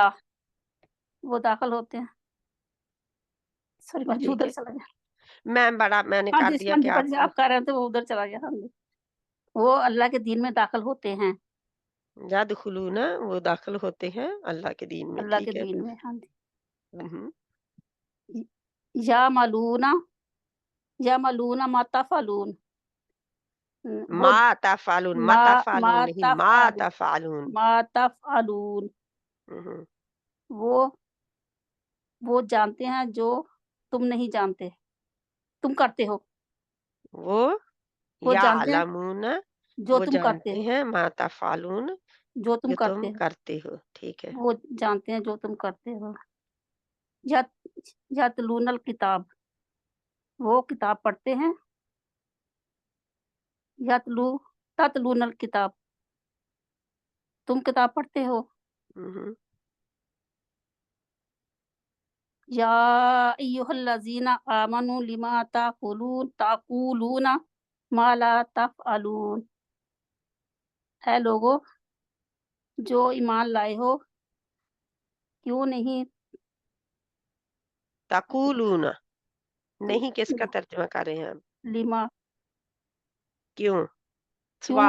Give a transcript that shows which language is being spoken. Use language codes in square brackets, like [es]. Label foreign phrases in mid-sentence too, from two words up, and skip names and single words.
[hi] दीनिल्लाह, वो दाखिल होते हैं। सॉरी पाजी, ठीक उधर है। चला गया। मैंने हाँ कर जी, दिया हाँ कि जी पाजी, आपको आप कह रहे थे वो उधर चला गया। हाँ जी। वो अल्लाह के दीन में दाखिल होते हैं, यदखुलूना, वो दाखिल होते हैं अल्लाह के दीन में, अल्लाह के ठीक है। दीन में। हाँ जी। हुँ, हुँ, [ar] ي يعملون يعملون ما تفعلون, वो ما تفعلون, ما ما ماتفعلون नहीं, ما تفعلون تفعلون. ما تفعلون, हुँ, हुँ, [hi] वो वो जानते हैं जो तुम नहीं जानते, तुम करते हो। वो वो जानते हैं [ar] يعلمون, [hi] जो वो तुम करते जानते हो, [ar] हैं ما تفعلون, [hi] जो तुम जो करते तुम हो। करते हो, ठीक है। वो जानते हैं जो तुम करते हो। [ar] يت يتلون الكتاب, [hi] वो किताब पढ़ते हैं। [ar] يتلو تتلون الكتاب, [hi] तुम किताब पढ़ते हो। हुँ, हुँ, [ar] يا أيها الذين آمنوا لم تقولون ما لا تفعلون, [hi] है लोगों जो ईमान लाए हो, क्यों नहीं [ar] تقولون [hi] तुम नहीं, किसका तर्जुमा कर रहे हैं आप? [ar] لم [hi] क्यों? क्यों